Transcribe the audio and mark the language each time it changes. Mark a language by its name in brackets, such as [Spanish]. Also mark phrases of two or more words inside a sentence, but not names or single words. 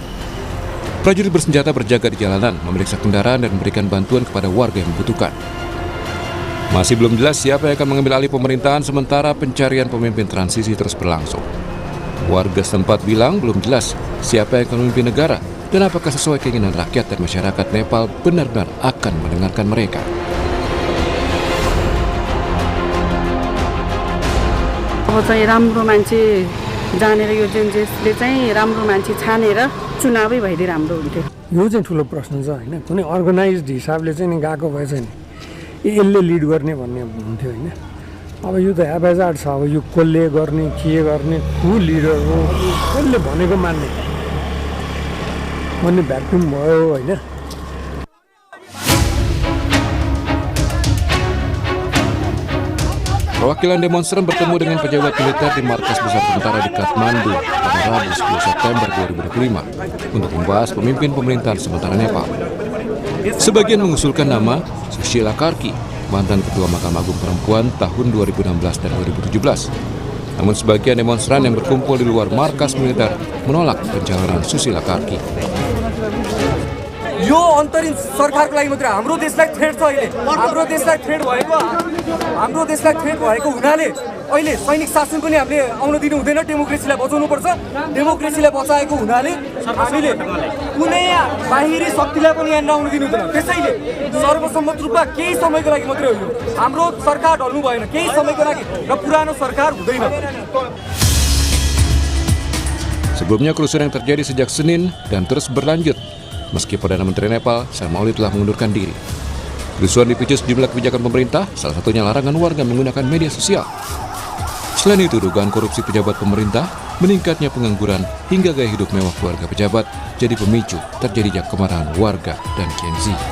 [Indonesian] Prajurit bersenjata berjaga di jalanan, memeriksa kendaraan dan memberikan bantuan kepada warga yang membutuhkan. Masih belum jelas siapa yang akan mengambil alih pemerintahan sementara pencarian pemimpin transisi terus berlangsung. Warga setempat bilang belum jelas siapa yang akan memimpin negara dan apakah sesuai keinginan rakyat dan masyarakat Nepal benar-benar akan mendengarkan mereka. [Nepali] अब चाहिँ राम्रो मान्छे जानेर यो जेन्जेसले चाहिँ राम्रो मान्छे छानेर चुनावै भइदिए राम्रो हुन्थ्यो। यो चाहिँ ठुलो प्रश्न छ हैन, कुनै अर्गनाइज्ड हिसाबले चाहिँ नि गएको भए चाहिँ यसले लिड गर्ने भन्ने हुन्थ्यो हैन। अब यो त हेपेजाड छ, अब यो कसले गर्ने, के गर्ने, को लिडर हो, कसले भनेको मान्ने भन्ने भ्याक्युम भयो हैन। [Indonesian] Perwakilan demonstran bertemu dengan pejabat militer di markas besar tentara di Kathmandu pada Rabu 10 September 2025 untuk membahas pemimpin pemerintahan sementara Nepal. Sebagian mengusulkan nama Sushila Karki, mantan Ketua Mahkamah Agung Perempuan tahun 2016 dan 2017. Namun sebagian demonstran yang berkumpul di luar markas militer menolak pencalonan Sushila Karki. [Nepali] यो अन्तरिम सरकारको लागि मात्र हाम्रो देशलाई थ्रेट छ अहिले हाम्रो देशलाई थ्रेट भएको हुनाले अहिले सैनिक शासन पनि हामीले आउन दिनु हुँदैन डेमोक्रेसीलाई बचाउनु पर्छ डेमोक्रेसीलाई बचाएको हुनाले हामीले कुनै बाहिरी शक्तिलाई पनि यहाँ नआउन दिनु हुँदैन त्यसैले सर्वसम्मत रूपमा केही समयको लागि मात्रै हो यो हाम्रो सरकार ढल्नु भएन केही समयको लागि र पुरानो सरकार हुँदैन. [Indonesian] Sebelumnya kerusuhan yang terjadi sejak Senin dan terus berlanjut meski Perdana Menteri Nepal Sharma Oli telah mengundurkan diri. Kerusuhan dipicu sejumlah kebijakan pemerintah, salah satunya larangan warga menggunakan media sosial. Selain itu, dugaan korupsi pejabat pemerintah, meningkatnya pengangguran, hingga gaya hidup mewah keluarga pejabat jadi pemicu terjadinya kemarahan warga dan Gen Z.